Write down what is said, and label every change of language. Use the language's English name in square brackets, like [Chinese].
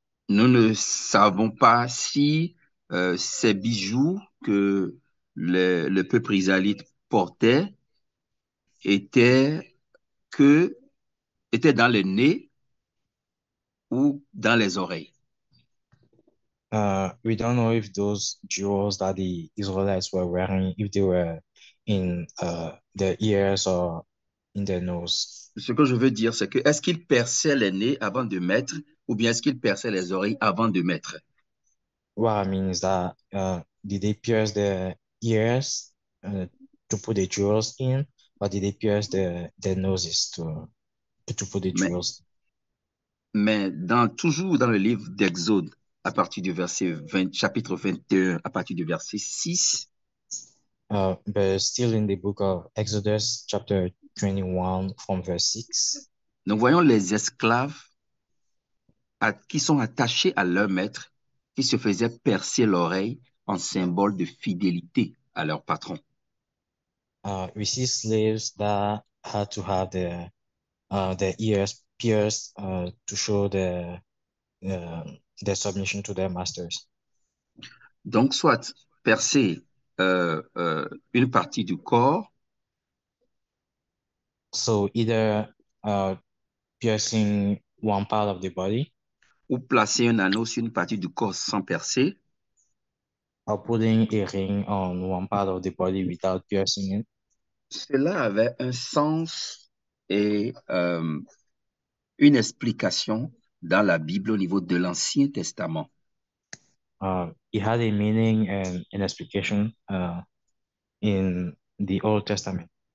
[French] nous ne savons pas si ces bijoux que le peuple israélite portait étaient, que, étaient dans le nez ou dans les oreilles. [English] we don't know if those jewels that the Israelites were wearing, if they were in their ears or in their nose. [French] Ce que je veux dire, c'est que est-ce qu'ils perçaient les nez avant de mettre ou bien est-ce qu'ils perçaient les oreilles avant de mettre? [English] What I mean is that did they pierce their ears to put the jewels in, or did they pierce their noses to put the [French] Mais, [English] jewels? [French] mais toujours dans le livre d'Exode, à partir du verset 20, chapitre 21, à partir du verset 6, [English] But still in the book of Exodus, chapter 21, from verse 6, [French] nous voyons les esclaves qui sont attachés à leur maître, qui se faisaient percer l'oreille en symbole de fidélité à leur patron. [English] we see slaves that had to have their ears pierced to show uh, their submission to their masters. [French] Donc, soit percer une partie du corps, [English] So either piercing one part of the body [French] ou placer un anneau sur une partie du corps sans percer, [English] or putting a ring on one part of the body without piercing it. [French] cela avait un sens et une explication dans la Bible au niveau de l'Ancien Testament. [English] It had a meaning and an explication in the Old Testament.